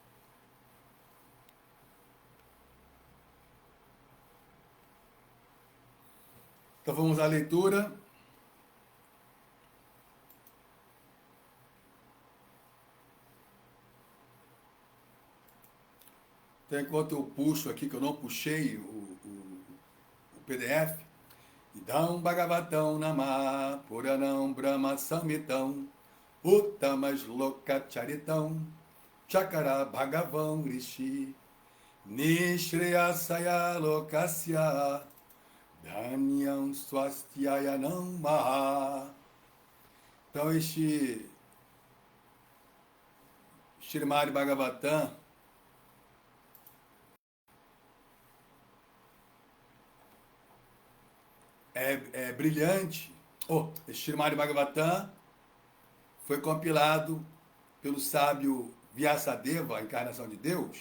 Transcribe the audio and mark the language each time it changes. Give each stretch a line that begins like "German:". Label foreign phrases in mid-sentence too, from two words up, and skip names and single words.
Portuguese: Então vamos à leitura. Então, enquanto eu puxo aqui, que eu não puxei o PDF,
Sanskrit: इदं भागवतं नाम पुराणं ब्रह्म संहितं उत्तमस् लोकचरितं चकार भगवम् ऋषि निश्रेयसाय लोकस्य धन्यं स्वस्त्ययनं महा.
Portuguese: Então, este Srimad Bhagavatam é brilhante. Este Srimad Bhagavatam foi compilado pelo sábio Vyasadeva, a encarnação de Deus.